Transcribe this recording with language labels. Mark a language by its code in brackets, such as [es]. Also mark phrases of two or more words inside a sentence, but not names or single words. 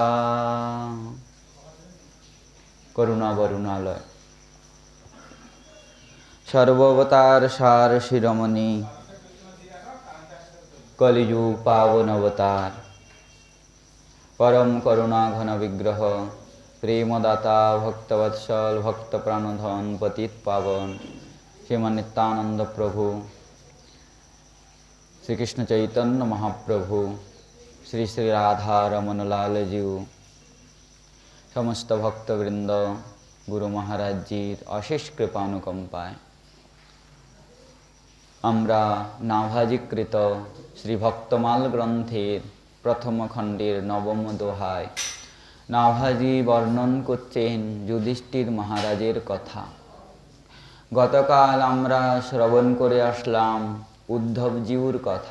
[sa] करुणा वरुणालय सर्वावतार सार शिरोमणि कलियुग पावन अवतार परम करुणा घन विग्रह प्रेमदाता भक्तवत्सल भक्त प्राणधन पतित पावन श्रीमान नित्यानंद प्रभु श्री कृष्ण चैतन्य महाप्रभु श्री श्री राधा रमन लाल जी समस्त भक्तवृंद गुरु महाराज जी अशेष कृपानुकंपाय [bn] আমরা নাভাজিকৃত শ্রী ভক্তমাল গ্রন্থের প্রথম খণ্ডের নবম দোহায় নাভাজি বর্ণন করছেন যুধিষ্ঠির মহারাজের কথা। গতকাল আমরা শ্রবণ করে আসলাম উদ্ধবজিউর কথা।